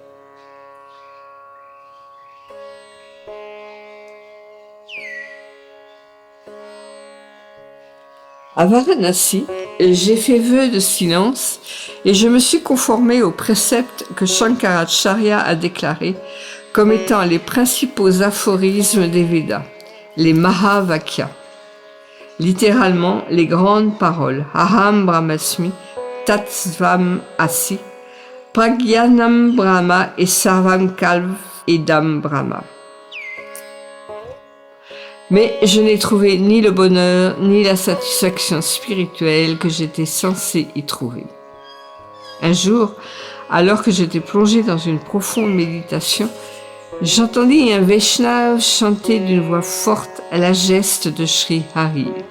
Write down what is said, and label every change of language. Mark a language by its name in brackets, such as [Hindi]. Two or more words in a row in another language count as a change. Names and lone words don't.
[French] À Varanasi, j'ai fait vœu de silence et je me suis conformé aux préceptes que Shankaracharya a déclarés comme étant les principaux aphorismes des Védas, les Mahavakyas. Littéralement, les grandes paroles [Sanskrit] अहं ब्रह्मास्मि, तत् त्वम् असि, प्रज्ञानं ब्रह्म [French] et [Sanskrit] सर्वं खल्व् इदं ब्रह्म. [French] Mais je n'ai trouvé ni le bonheur, ni la satisfaction spirituelle que j'étais censé y trouver. Un jour, alors que j'étais plongé dans une profonde méditation, j'entendis un Vaishnava chanter d'une voix forte à la geste de Sri Hari.